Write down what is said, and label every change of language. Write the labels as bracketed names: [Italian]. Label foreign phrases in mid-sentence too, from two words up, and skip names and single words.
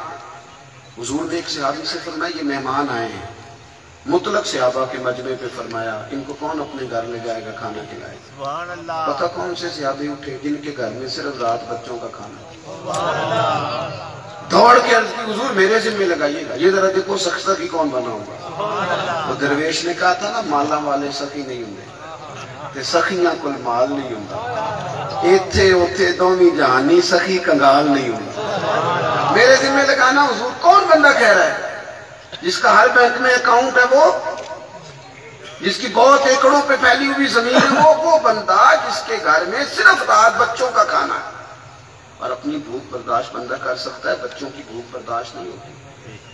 [Urdu] حضور نے ایک صحابی سے فرمایا یہ مہمان آئے ہیں, مطلق صحابہ کے مجمع پہ فرمایا ان کو کون اپنے گھر لے جائے گا کھانا کھلائے گا؟ پتہ کون سے صحابی اٹھے جن کے گھر میں صرف رات بچوں کا کھانا. دوڑ کے عرض کی حضور میرے ذمہ لگائیے گا, یہ ذرا دیکھو سخی کون بنا ہوگا. وہ درویش نے کہا تھا نا [Punjabi] مالا والے سخی نہیں ہوں تے سخیاں کل مال نہیں ہوں, ایتھے اوتھے دومی جہانی سخی کنگال نہیں ہوں. [Urdu] میرے ذمہ لگانا حضور. کون بندہ کہہ رہا ہے جس کا ہر بینک میں اکاؤنٹ ہے, وہ جس کی بہت ایکڑوں پہ پھیلی ہوئی زمین ہے, وہ بندہ جس کے گھر میں صرف رات بچوں کا کھانا ہے, اور اپنی بھوک برداشت بندہ کر سکتا ہے, بچوں کی بھوک برداشت نہیں ہوتی.